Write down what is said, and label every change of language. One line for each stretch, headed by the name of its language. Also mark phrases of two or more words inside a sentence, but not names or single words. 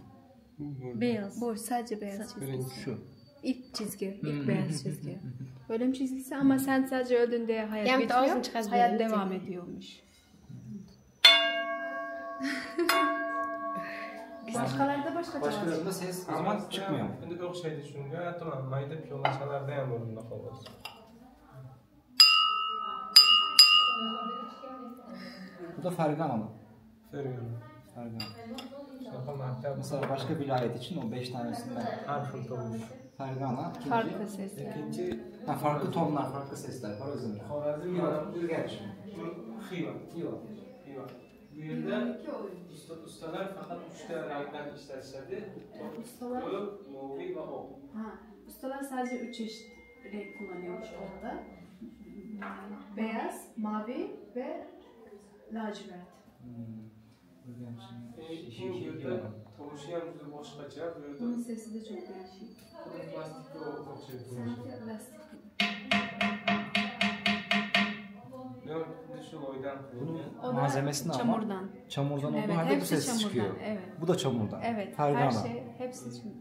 Turkish: Beyaz. Boş, sadece beyaz çizgi. Şu. İlk çizgi, ilk beyaz çizgi. Ölüm çizgisi ama sen sadece öldüğünde hayat bitiyor, hayat devam ediyormuş. Başkalarda Başkalarında ses o zaman çıkmıyor.
Uzbek: Endi o'xshaydi shunga, tamam, mayda piyolachalarda ham o'rinda qoladi.
Turkish: Bu da ferganalı. Fergana. Mesela başka vilayet için o 5 tanesinden
Uzbek: Harfın tovuş. fergana,
Turkish: farklı sesler. İkinci farklı tonlar, farklı sesler.
Uzbek: Xorazmda. Urganch. Xiva. Bu yerda ustalar faqat 3 ta rangdan ishlatishadi. Ustalar, mavi va oq.
Turkish: ustalar sadece 3 çeşit renk kullanıyormuş orada. Beyaz, mavi ve lacivert.
Uzbek: Bu yerda tovushi ham juda boshqacha. Bu yerda
Turkish: Bunun sesi de çok değişik.
Uzbek: plastikka o'xshaydi.
Turkish: Sanki lastik. Bunun malzemesini ama çamurdan olduğu halde bu ses çıkıyor. Evet. Bu da çamurdan. Evet. Fergana. Her şey, hepsi çamurdan.